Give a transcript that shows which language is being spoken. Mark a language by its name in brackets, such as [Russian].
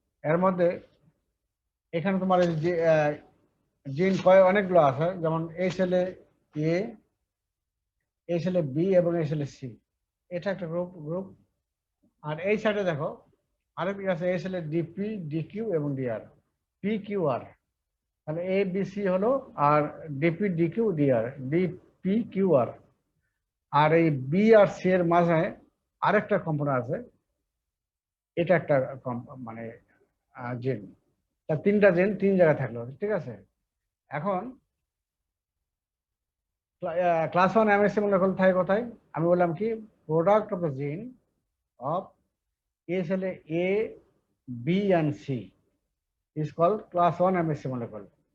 [Bangla] এর মধ্যে এখানে তোমার জিন অনেকগুলো আছে, যেমন HLA-A, HLA-B এবং HLA-C। এটা একটা গ্রুপ। আর এই সাইডে দেখো আরেকটি আছে HLA-DP, DQ এবং DR, PQR। তাহলে ABC হলো, আর DP, DQ, DR, DPQR। আর এই B আর C এর মাঝে আরেকটা কম্পোনেন্ট আছে, এটা একটা মানে জিন। তা তিনটা জিন তিন জায়গায় থাকলো। ঠিক আছে, এখন ক্লাস 1 এমএসসি মলিকুল থাকে কোথায়? আমি বললাম কি, [English] Product of the gene of HLA-A, B and C is called class 1 MSC molecule.